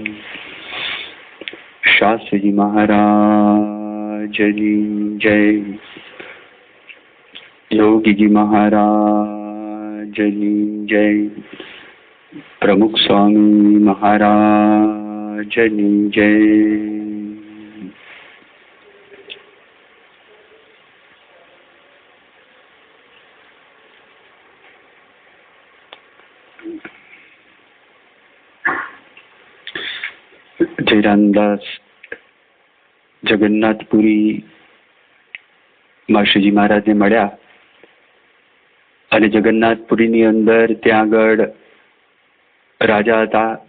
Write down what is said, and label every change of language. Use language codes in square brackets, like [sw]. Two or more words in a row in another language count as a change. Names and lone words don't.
[gu] શાસ્ત્રી જી મહારાજની જય। યોગી જી મહારાજની જય। પ્રમુખ સ્વામી મહારાજની જય। જયરામદાસ જગન્નાથપુરી માં શ્રીજી મહારાજને મળ્યા અને જગન્નાથપુરીની અંદર ત્યાં આગળ રાજા હતા